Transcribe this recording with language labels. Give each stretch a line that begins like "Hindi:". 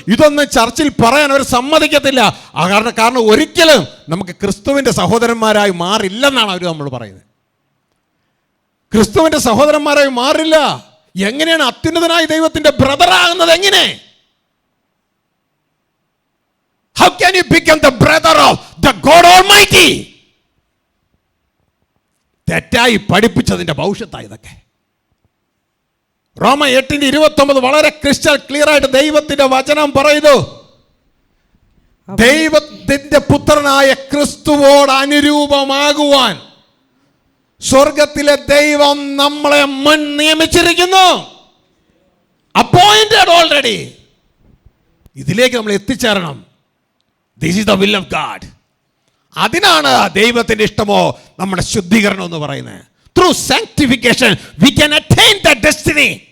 Malayalam: ഇതൊന്നും ചർച്ചിൽ പറയാൻ അവർ സമ്മതിക്കത്തില്ല. കാരണം ഒരിക്കലും നമുക്ക് ക്രിസ്തുവിൻ്റെ സഹോദരന്മാരായി മാറില്ലെന്നാണ് അവർ നമ്മൾ പറയുന്നത്. ക്രിസ്തുവിൻ്റെ സഹോദരന്മാരായി മാറില്ല. എങ്ങനെയാണ് അത്യുന്നതനായ ദൈവത്തിൻ്റെ ബ്രദറാകുന്നത്? എങ്ങനെ?
English: How can you become the brother of the God Almighty?
Malayalam: തെറ്റായി പഠിപ്പിച്ചതിൻ്റെ ഭവിഷ്യത്തായി ഇതൊക്കെ. റോമ 8:29 വളരെ
English: crystal clear
Malayalam: ആയിട്ട് ദൈവത്തിന്റെ വചനം പറയുന്നു. ദൈവത്തിന്റെ പുത്രനായ ക്രിസ്തുവോട് അനുരൂപമാകുവാൻ സ്വർഗത്തിലെ ദൈവം നമ്മളെ മുൻ നിയമിച്ചിരിക്കുന്നു.
English: Appointed already.
Malayalam: ഇതിലേക്ക് നമ്മൾ എത്തിച്ചേരണം.
English: This is the will of God.
Malayalam: അതിനാണ് ദൈവത്തിൻ്റെ ഇഷ്ടമോ നമ്മുടെ ശുദ്ധീകരണം എന്ന് പറയുന്നത്.
English: through sanctification we can attain that destiny.